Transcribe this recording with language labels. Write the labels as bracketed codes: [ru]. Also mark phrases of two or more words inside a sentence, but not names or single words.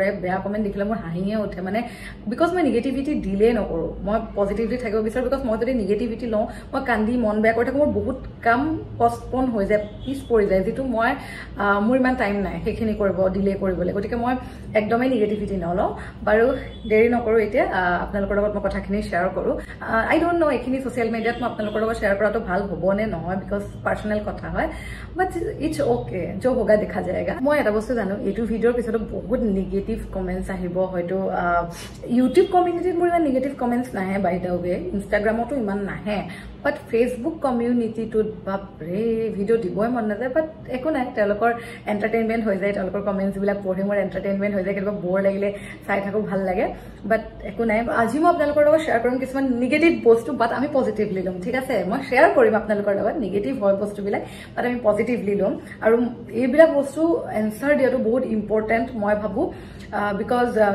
[as] বেয়া কমেণ্ট দেখিলে মোৰ হাঁহিয়ে উঠে মানে বিকজ মই নিগেটিভিটি ডিলে নকৰোঁ মই পজিটিভলি থাকিব বিচাৰোঁ বিকজ মই যদি নিগেটিভিটি লওঁ মই কান্দি মন বেয়া কৰি থাকোঁ মোৰ বহুত কাম পষ্টপন হৈ যায় পিছ পৰি যায় যিটো মই মোৰ ইমান টাইম নাই সেইখিনি কৰিব ডিলে কৰিবলৈ গতিকে মই একদমেই নিগেটিভিটি নলওঁ বাৰু দেৰি নকৰোঁ এতিয়া আপোনালোকৰ লগত মই কথাখিনি শ্বেয়াৰ কৰোঁ [en] I don't know' [as] এইখিনি ছ'চিয়েল মিডিয়াত মই আপোনালোকৰ লগত শ্বেয়াৰ কৰাটো ভাল হ'ব নে নহয় বিকজ পাৰ্সোনাল কথা হয় [en] but it's OK [hi] जो होगा देखा जाएगा [as] মই এটা বস্তু জানো এইটো ভিডিওৰ পিছত বহুত [en] negative comments [as] আহিব হয়তো ইউটিউব কমিউনিটিত মোৰ ইমান নিগেটিভ কমেন্টছ নাহে [en] by the way [as] ইনষ্টাগ্ৰামতো ইমান নাহে বাট ফেচবুক কমিউনিটিটোত বাপৰে ভিডিও দিবই মন নাযায় বাট একো নাই তেওঁলোকৰ এণ্টাৰটেইনমেণ্ট হৈ যায় তেওঁলোকৰ কমেন্টছবিলাক পঢ়ি মোৰ এণ্টাৰটেইনমেণ্ট হৈ যায় কেতিয়াবা বৰ লাগিলে চাই থাকোঁ ভাল লাগে বাট একো নাই আজি মই আপোনালোকৰ লগত শ্বেয়াৰ কৰিম কিছুমান নিগেটিভ বস্তু বাট আমি পজিটিভলি ল'ম ঠিক আছে মই শ্বেয়াৰ কৰিম আপোনালোকৰ লগত নিগেটিভ হয় বস্তুবিলাক বাট আমি পজিটিভলি ল'ম আৰু এইবিলাক বস্তু এনচাৰ দিয়াটো বহুত ইম্পৰ্টেণ্ট মই ভাবোঁ বিকজ